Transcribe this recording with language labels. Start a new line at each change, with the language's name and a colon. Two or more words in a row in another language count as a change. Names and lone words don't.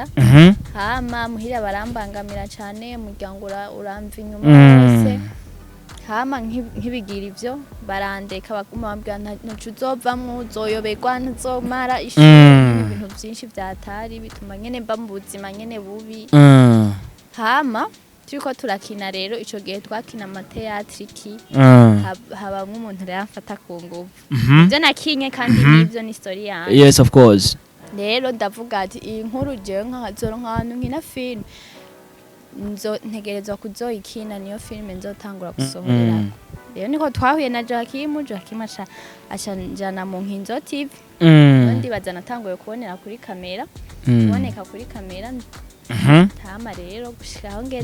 Rundi: hama muhira barambangamira cyane umuryango uramva inyuma yose hama nkibigira ivyo barandeka baguma bambwira ntuzovamwo uzoyoberwa ntuzomara ishuri ibintu byinshi vyatari bituma nyene mba mu buzima nyene bubi hama turiko turakina rero ico gihe twakina amateatriki habamwe umuntu yamfata ku nguvu ibyo nakinye kandi nivyo ni story yanjye
English: yes of course
Rundi: rero ndavuga ati iyi nkuru je nkazoro nk'ahantu nkina film ntegerezwa kuzoyikina niyo filme nzotangura gusohorera rero niko twahuye na Joachim aca njana mu Nkinzo TV ndibaza natanguye kubonera kuri kamera kuboneka kuri kamera tama rero gushikaho ngeze